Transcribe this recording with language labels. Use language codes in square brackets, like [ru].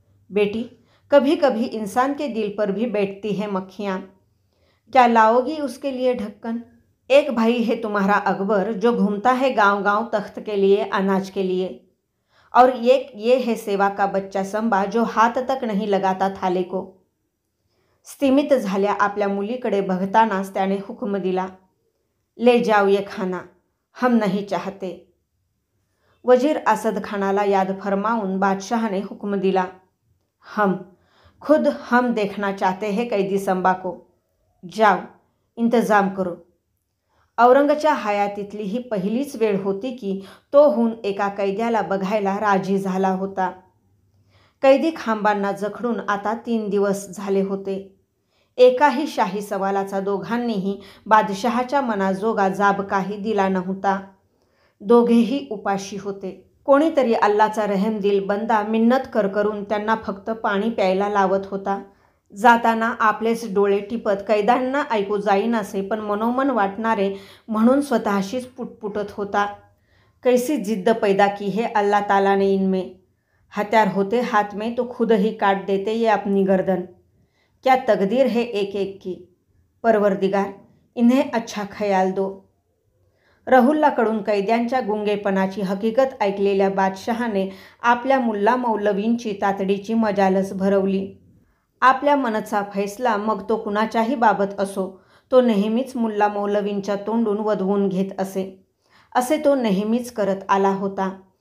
[hi] बेटी, कभी कभी इंसान के दिल पर भी बैठती है मक्खियाँ. क्या लाओगी उसके लिए ढक्कन? एक भाई है तुम्हारा अकबर जो घूमता है गांव गांव तख्त के लिए, अनाज के लिए, और एक ये है सेवा का बच्चा संबा जो हात तक नहीं लगाता थाले को. [mr] स्तिमित झाल्या आपल्या मुलीकडे बघतानाच त्याने हुक्म दिला, [hi] ले जाओ ये खाना, हम नहीं चाहते. [mr] वजीर असद खानाला याद फरमावून बादशाह ने हुक्म दिला, [hi] खुद हम देखना चाहते हैं कैदी संबा को. जाओ, इंतजाम करो. [mr] औरंगच्या हयातीतली ही पहिलीच वेळ होती की तोहून एका कैद्याला बघायला राजी झाला होता. कैदी खांबांना जखडून आता 3 दिवस झाले होते. एकाही शाही सवालाचा दोघांनीही बादशहाच्या मनाजोगा जाब काही दिला नव्हता. दोघेही उपाशी होते. कोणीतरी अल्लाचा रहमदिल बंदा मिन्नत करून त्यांना फक्त पाणी प्यायला लावत होता. जाताना आपलेच डोळे टिपत कैद्यांना ऐकू जाईनासे पण मनोमन वाटणारे म्हणून स्वतःशीच पुटपुटत होता, [hi] कैसी जिद्द पैदा की है अल्लाह ताला ने इनमें. हत्यार होते हाथ में तो खुद ही काट देते ये अपनी गर्दन. क्या तकदीर है एक एक की. परवरदिगार, इन्हें अच्छा ख्याल दो. [mr] रहुल्लाकडून कैद्यांच्या गुंगेपणाची हकीकत ऐकलेल्या बादशहाने आपल्या मुल्ला मौलवींची तातडीची मजालस भरवली. आपल्या मनचा फैसला मग तो कुणाच्याही बाबत असो, तो नेहमीच मुल्ला मौलवींच्या तोंडून वदवून घेत असे तो नेहमीच करत आला होता.